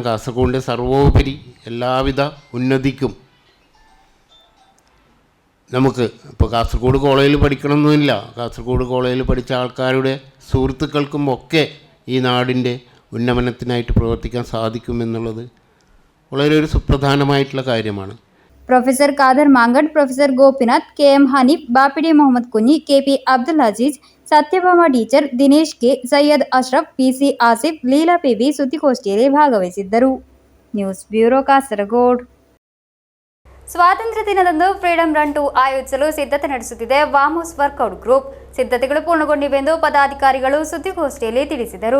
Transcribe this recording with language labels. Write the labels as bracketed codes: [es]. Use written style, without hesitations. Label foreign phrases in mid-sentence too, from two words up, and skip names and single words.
[ml] കാസർഗോഡിൻ്റെ സർവോപരി എല്ലാവിധ ഉന്നതിക്കും നമുക്ക് ഇപ്പോൾ കാസർഗോഡ് കോളേജിൽ പഠിക്കണമെന്നില്ല, കാസർഗോഡ് കോളേജിൽ പഠിച്ച ആൾക്കാരുടെ സുഹൃത്തുക്കൾക്കും ഒക്കെ ഈ നാടിൻ്റെ ഉന്നമനത്തിനായിട്ട് പ്രവർത്തിക്കാൻ സാധിക്കുമെന്നുള്ളത് വളരെ ഒരു സുപ്രധാനമായിട്ടുള്ള കാര്യമാണ്. പ്രൊഫസർ ഖാദർ മാങ്കഡ്, പ്രൊഫസർ ഗോപിനാഥ്, KM ഹനീഫ്, ബാപ്പിടി മുഹമ്മദ് കുഞ്ഞി, KP അബ്ദുൽ അസീസ്, സത്യഭാമ ടീച്ചർ, [kn] ದಿನೇಶ್ K, ಸೈಯದ್ ಅಶ್ರಫ್, PC ಆಸಿಫ್, ಲೀಲಾ PB ಸುದ್ದಿಗೋಷ್ಠಿಯಲ್ಲಿ ಭಾಗವಹಿಸಿದ್ದರು. ನ್ಯೂಸ್ ಬ್ಯೂರೋ ಕಾಸರಗೋಡು. ಸ್ವಾತಂತ್ರ್ಯ ದಿನದಂದು ಫ್ರೀಡಂ ರನ್ 2 ಆಯೋಜಿಸಲು ಸಿದ್ಧತೆ ನಡೆಸುತ್ತಿದೆ ವಾಮೋಸ್ ವರ್ಕೌಟ್ ಗ್ರೂಪ್. ಸಿದ್ಧತೆಗಳು ಪೂರ್ಣಗೊಂಡಿವೆಂದು ಪದಾಧಿಕಾರಿಗಳು ಸುದ್ದಿಗೋಷ್ಠಿಯಲ್ಲಿ ತಿಳಿಸಿದರು.